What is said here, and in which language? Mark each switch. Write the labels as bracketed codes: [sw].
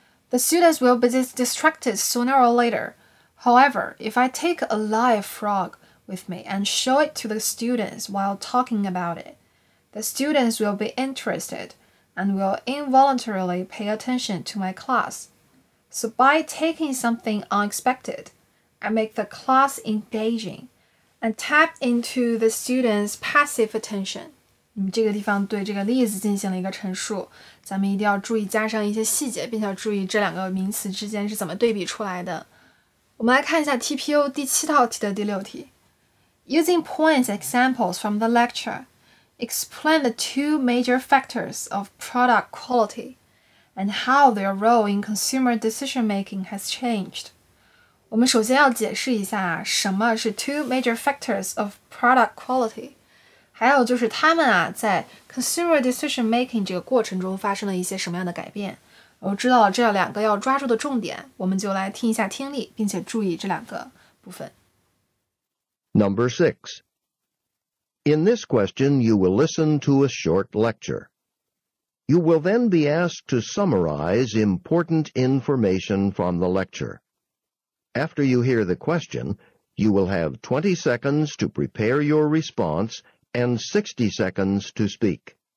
[en] The students will be distracted sooner or later. However, if I take a live frog with me and show it to the students while talking about it, the students will be interested and will involuntarily pay attention to my class. So by taking something unexpected, I make the class engaging and tap into the students' passive attention. [zh] 这个地方对这个例子进行了一个陈述，咱们一定要注意加上一些细节，并且注意这两个名词之间是怎么对比出来的。我们来看一下 TPO 第7套题的第6题。 [en] Using points examples from the lecture, explain the two major factors of product quality and how their role in consumer decision-making has changed. [zh] 我们首先要解释一下什么是 [en] two major factors of product quality。 [zh] 还有就是他们在 [en] consumer decision making [zh] 这个过程中发生了一些什么样的改变。我知道了这两个要抓住的重点，我们就来听一下听力，并且注意这两个部分。 [en] Number 6. In this question, you will listen to a short lecture. You will then be asked to summarize important information from the lecture. After you hear the question, you will have 20 seconds to prepare your response and 60 seconds to speak.